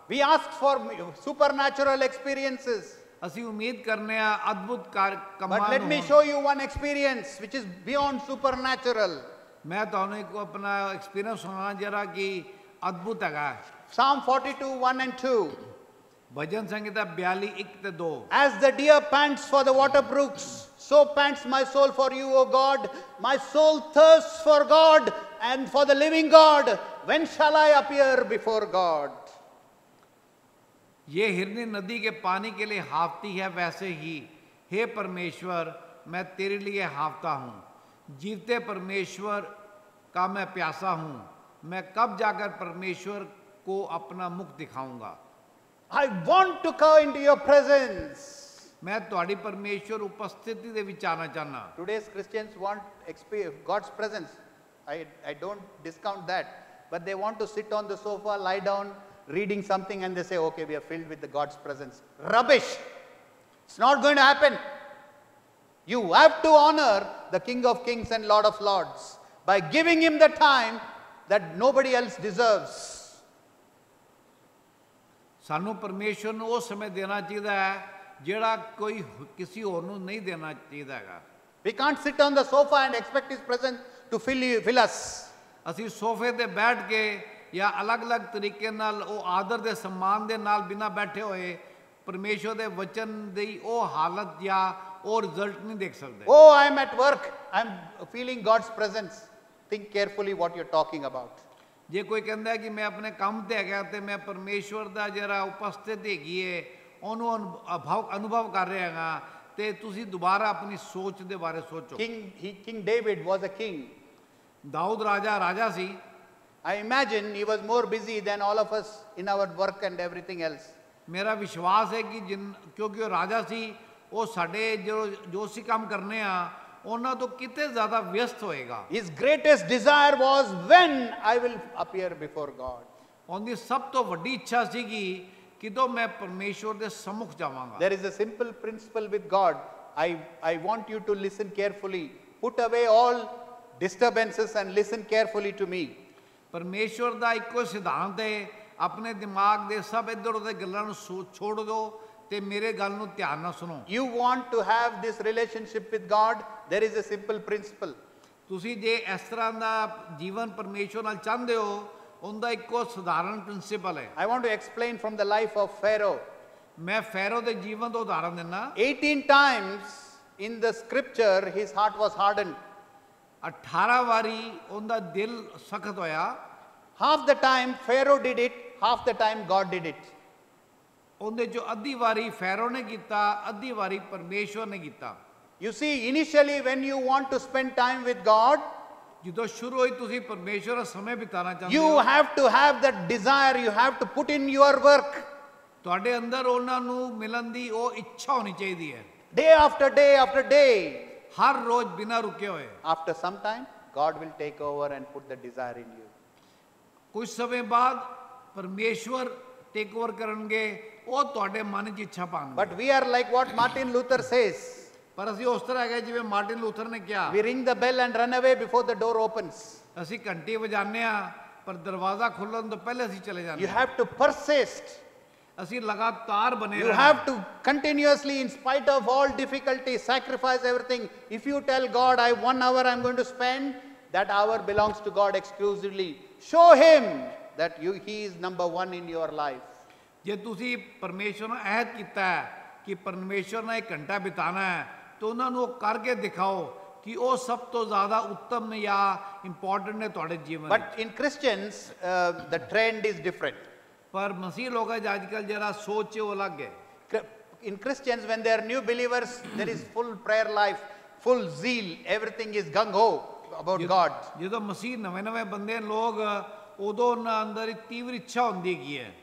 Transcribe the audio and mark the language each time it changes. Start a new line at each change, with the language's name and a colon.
English: We ask for supernatural experiences.
Punjabi: ਅਸੀਂ ਉਮੀਦ ਕਰਨੇ ਆ ਅਦਭੁਤ ਕੰਮਾਂ
English: But let me show you one experience which is beyond supernatural.
Punjabi: ਮੈਂ ਤੁਹਾਨੂੰ ਇੱਕ ਆਪਣਾ ਐਕਸਪੀਰੀਅੰਸ ਸੁਣਾਉਣਾ ਜਿਹੜਾ ਕਿ ਅਦਭੁਤ ਹੈਗਾ।
English: Psalm 42, 1 and 2.
Punjabi: ਭਜਨ ਸੰਗੀਤਾ 42, 1 ਤੇ 2।
English: As the deer pants for the water brooks, so pants my soul for you, O God. My soul thirsts for God and for the living God. When shall I appear before God?
Hindi: ये हिरनी नदी के पानी के लिए हाफती है वैसे ही हे परमेश्वर मैं तेरे लिए हाफता हूँ। जीवते परमेश्वर का मैं प्यासा हूँ। मैं कब जाकर परमेश्वर को अपना मुख दिखाऊंगा।
English: I want to come into your presence.
Punjabi: मैं तुम्हारी परमेश्वर उपस्थिति दे विच आना चाहना।
English: Today's Christians want God's presence. I don't discount that. But they want to sit on the sofa, lie down, reading something and they say, okay, we are filled with the God's presence. Rubbish. It's not going to happen. You have to honor the King of Kings and Lord of Lords. by giving him the time that nobody else deserves.
Punjabi: ਸਾਨੂੰ ਪਰਮੇਸ਼ਵਰ ਨੂੰ ਉਹ ਸਮੇਂ ਦੇਣਾ ਚਾਹੀਦਾ ਹੈ ਜਿਹੜਾ ਕੋਈ ਕਿਸੇ ਹੋਰ ਨੂੰ ਨਹੀਂ ਦੇਣਾ ਚਾਹੀਦਾ ਹੈਗਾ।
English: We can't sit on the sofa and expect his presence to fill us.
Punjabi: ਅਸੀਂ ਸੋਫੇ ਤੇ ਬੈਠ ਕੇ ਜਾਂ ਅਲੱਗ-ਅਲੱਗ ਤਰੀਕੇ ਨਾਲ ਉਹ ਆਦਰ ਦੇ ਸਨਮਾਨ ਦੇ ਨਾਲ ਬਿਨਾਂ ਬੈਠੇ ਹੋਏ ਪਰਮੇਸ਼ਵਰ ਦੇ ਵਚਨ ਦੀ ਉਹ ਹਾਲਤ ਜਾਂ ਉਹ ਰਿਜ਼ਲਟ ਨਹੀਂ ਦੇਖ ਸਕਦੇ।
English: Oh, I am at work. I am feeling God's presence. Think carefully what you're talking about.
Punjabi: ਜੇ ਕੋਈ ਕਹਿੰਦਾ ਹੈ ਕਿ ਮੈਂ ਆਪਣੇ ਕੰਮ ਤੇ ਹੈਗਾ ਤੇ ਮੈਂ ਪਰਮੇਸ਼ਵਰ ਦਾ ਜਿਹੜਾ ਉਪਸਥਿਤ ਹੈਗੀ ਹੈ ਉਹਨੂੰ ਅਨੁਭਵ ਕਰ ਰਿਹਾ ਹਾਂ ਤੇ ਤੁਸੀਂ ਦੁਬਾਰਾ ਆਪਣੀ ਸੋਚ ਦੇ ਬਾਰੇ ਸੋਚੋ।
English: King David was a king.
Punjabi: Dawood ਰਾਜਾ ਸੀ।
English: I imagine he was more busy than all of us in our work and everything else.
Punjabi: ਮੇਰਾ ਵਿਸ਼ਵਾਸ ਹੈ ਕਿ ਕਿਉਂਕਿ ਉਹ ਰਾਜਾ ਸੀ ਉਹ ਸਾਡੇ ਜੋ ਅਸੀਂ ਕੰਮ ਕਰਨੇ ਆ ਉਹਨਾਂ ਤੋਂ ਕਿਤੇ ਜ਼ਿਆਦਾ ਵਿਅਸਤ ਹੋਏਗਾ।
English: His greatest desire was when I will appear before God.
Punjabi: ਉਹਦੀ ਸਭ ਤੋਂ ਵੱਡੀ ਇੱਛਾ ਸੀਗੀ ਕਿਦੋਂ ਮੈਂ ਪਰਮੇਸ਼ਵਰ ਦੇ ਸੰਮੁਖ ਜਾਵਾਂਗਾ।
English: There is a simple principle with God. I want you to listen carefully. Put away all disturbances and listen carefully to me.
Punjabi: ਪਰਮੇਸ਼ਵਰ ਦਾ ਇੱਕੋ ਸਿਧਾਂਤ ਹੈ ਆਪਣੇ ਦਿਮਾਗ ਦੇ ਸਭ ਇੱਧਰ ਉੱਧਰ ਗੱਲਾਂ ਨੂੰ ਛੋੜ ਦਿਓ ਤੇ ਮੇਰੇ ਗੱਲ ਨੂੰ ਧਿਆਨ ਨਾਲ ਸੁਣੋ।
English: You want to have this relationship with God? There is a simple principle.
Punjabi: ਤੁਸੀਂ ਜੇ ਇਸ ਤਰ੍ਹਾਂ ਦਾ ਜੀਵਨ ਪਰਮੇਸ਼ਵਰ ਨਾਲ ਚਾਹੁੰਦੇ ਹੋ ਉਹਦਾ ਇੱਕੋ ਸਧਾਰਨ ਪ੍ਰਿੰਸੀਪਲ ਹੈ।
English: I want to explain from the life of Pharaoh.
Punjabi: ਮੈਂ ਫੈਰੋ ਦੇ ਜੀਵਨ ਦਾ ਉਦਾਹਰਣ ਦਿੰਦਾ।
English: 18 times in the scripture his heart was hardened.
Punjabi: 18 ਵਾਰੀ ਉਹਦਾ ਦਿਲ ਸਖਤ ਹੋਇਆ।
English: Half the time Pharaoh did it, half the time God did it.
Punjabi: ਉਹਦੇ ਚੋਂ ਅੱਧੀ ਵਾਰੀ ਫੈਰੋ ਨੇ ਕੀਤਾ ਅੱਧੀ ਵਾਰੀ ਪਰਮੇਸ਼ਵਰ ਨੇ ਕੀਤਾ।
English: You see, initially when you want to spend time with God,
Punjabi: ਜਦੋਂ ਸ਼ੁਰੂ ਹੋਈ ਤੁਸੀਂ ਪਰਮੇਸ਼ਵਰ ਨਾਲ ਸਮੇਂ ਬਿਤਾਉਣਾ ਚਾਹੁੰਦੇ
English: you
Punjabi: ਹੋ
English: have to have that desire, you have to put in your work.
Punjabi: ਤੁਹਾਡੇ ਅੰਦਰ ਉਹਨਾਂ ਨੂੰ ਮਿਲਣ ਦੀ ਉਹ ਇੱਛਾ ਹੋਣੀ ਚਾਹੀਦੀ ਹੈ।
English: Day after day after day.
Punjabi: ਹਰ ਰੋਜ਼ ਬਿਨਾਂ ਰੁਕੇ ਹੋਏ।
English: After some time, God will take over and put the desire in you.
Punjabi: ਕੁਝ ਸਮੇਂ ਬਾਅਦ ਪਰਮੇਸ਼ਵਰ
English: take over
Punjabi: ਕਰਨਗੇ ਉਹ ਤੁਹਾਡੇ ਮਨ 'ਚ ਇੱਛਾ ਪਾਉਣਗੇ।
English: But we are like what Martin Luther says.
Punjabi: ਪਰ ਅਸੀਂ ਉਸ ਤਰ੍ਹਾਂ ਹੈਗੇ ਜਿਵੇਂ ਮਾਰਟਿਨ ਲੂਥਰ ਨੇ ਕਿਹਾ।
English: We ring the bell and run away before the door opens.
Punjabi: ਅਸੀਂ ਘੰਟੀ ਵਜਾਉਂਦੇ ਆ ਪਰ ਦਰਵਾਜ਼ਾ ਖੁੱਲਣ ਤੋਂ ਪਹਿਲੇ ਅਸੀਂ ਚਲੇ ਜਾਂਦੇ
English: You
Punjabi: ਹਾਂ।
English: have to persist.
Punjabi: ਅਸੀਂ ਲਗਾਤਾਰ ਬਨੇ
English: You have to continuously, in spite of all difficulties, sacrifice everything. If you tell God, 1 hour I'm going to spend, that hour belongs to God exclusively. Show him that he is number one in your life.
Punjabi: ਜੇ ਤੁਸੀਂ ਪਰਮੇਸ਼ਵਰ ਨਾਲ ਅਹਿਦ ਕੀਤਾ ਹੈ ਕਿ ਪਰਮੇਸ਼ਵਰ ਨਾਲ 1 ਘੰਟਾ ਬਿਤਾਉਣਾ ਹੈ ਤਾਂ ਉਹਨਾਂ ਨੂੰ ਉਹ ਕਰਕੇ ਦਿਖਾਓ ਕਿ ਉਹ ਸਭ ਤੋਂ ਜ਼ਿਆਦਾ ਉੱਤਮ ਨੇ ਜਾਂ ਇੰਪੋਰਟੈਂਟ ਨੇ ਤੁਹਾਡੇ ਜੀਵਨ ਵਿੱਚ।
English: But in Christians, the trend is different.
Punjabi: ਪਰ ਮਸੀਹ ਲੋਕਾਂ 'ਚ ਅੱਜ ਕੱਲ੍ਹ ਜਿਹੜਾ ਸੋਚ ਹੈ ਉਹ ਅਲੱਗ ਹੈ।
English: In Christians, when they are new believers, there is full prayer life, full zeal, everything is gung-ho about God.
Punjabi: ਜਦੋਂ ਮਸੀਹ ਨਵੇਂ ਬੰਦੇ ਲੋਕ ਉਦੋਂ ਉਹਨਾਂ ਅੰਦਰ ਇੱਕ ਤੀਵਰ ਇੱਛਾ ਹੁੰਦੀ ਹੈਗੀ ਹੈ।